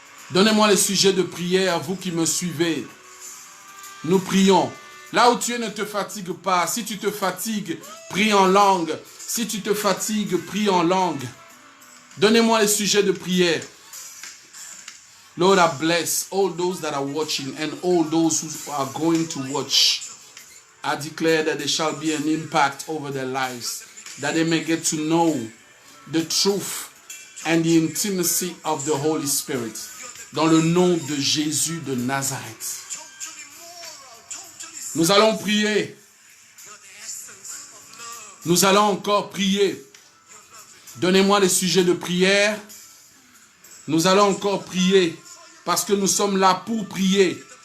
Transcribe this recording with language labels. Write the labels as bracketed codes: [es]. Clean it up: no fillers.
[fr] Donnez-moi les sujets de prière, vous qui me suivez. Nous prions. Là où tu es, ne te fatigue pas. Si tu te fatigues, prie en langue. Si tu te fatigues, prie en langue. Donnez-moi les sujets de prière. [en] Lord, I bless all those that are watching and all those who are going to watch. I declare that there shall be an impact over their lives, that they may get to know the truth and the intimacy of the Holy Spirit. [fr] Dans le nom de Jésus de Nazareth. Nous allons prier. Nous allons encore prier. Donnez-moi les sujets de prière. Nous allons encore prier parce que nous sommes là pour prier.